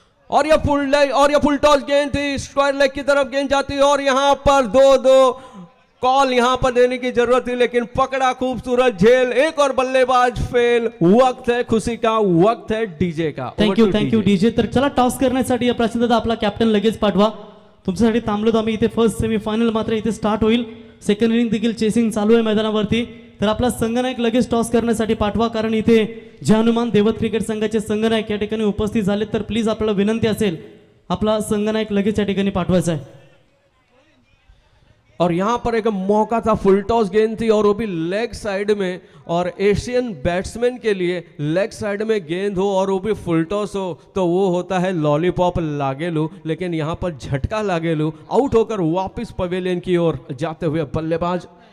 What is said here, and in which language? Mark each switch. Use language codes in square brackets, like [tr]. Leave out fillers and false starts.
[hi] और ये full toss गेंद थी, स्क्वायर लेग की तरफ गेंद जाती है और यहाँ पर 2-2 कॉल यहाँ पर देने की जरूरत थी, लेकिन पकड़ा खूबसूरत झेल, एक और बल्लेबाज फेल। वक्त है खुशी का, वक्त है डीजे का। [en] Thank you DJ. [mr] तर चला टॉस करण्यासाठी या प्रश्नदा आपला कॅप्टन लगेच पाठवा. तुमच्यासाठी थांबलो आम्ही इथे. फर्स्ट सेमीफायनल मात्र इथे स्टार्ट होईल. सेकंड इनिंग देखील चेसिंग चालू आहे मैदानावरती. तर आपला संघनायक लगेच टॉस करण्यासाठी पाठवा, कारण इथे जे हनुमान देवत क्रिकेट संघाचे संघनायक या ठिकाणी उपस्थित झाले. तर प्लीज आपल्याला विनंती असेल आपला संघनायक लगेच या ठिकाणी पाठवायचा आहे. [hi] और यहाँ पर एक मौका था, फुल टॉस गेंद थी और वो भी लेग साइड में, और एशियन बैट्समैन के लिए लेग साइड में गेंद हो और वो भी फुल टॉस हो तो वो होता है लॉलीपॉप लागेलू, लेकिन यहाँ पर झटका लागेलू आउट होकर वापस पवेलियन की ओर जाते हुए बल्लेबाज।